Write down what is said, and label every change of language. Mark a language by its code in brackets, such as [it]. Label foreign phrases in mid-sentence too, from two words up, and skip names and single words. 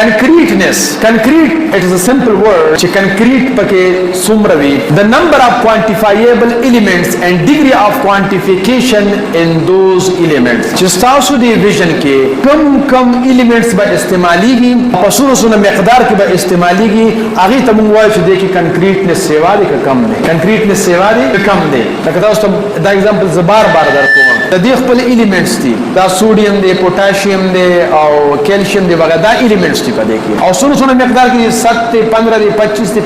[en] concreteness concrete it is a simple word [ps] چې concrete پکې څومره وي [en] the number of quantifiable elements and degree of quantification in those elements [ps] چې تاسو دی vision کې کم elements به استعماليږي په څومره مقدار کې به استعماليږي هغه ته موږ وایو چې د کې concreteness سیوا دی که کم دی concreteness سیوا دی که کم دی لکه تاسو دا ایگزامپل زبار درکوم د دې خپل ایلیمنټس دي دا سوډیم دی پوټاشیم دی او کیلشیم دی وغیرہ دا ایلیمنټس دي په دې کې او څونه مقدار کې 7 دی 15 دی 25 دی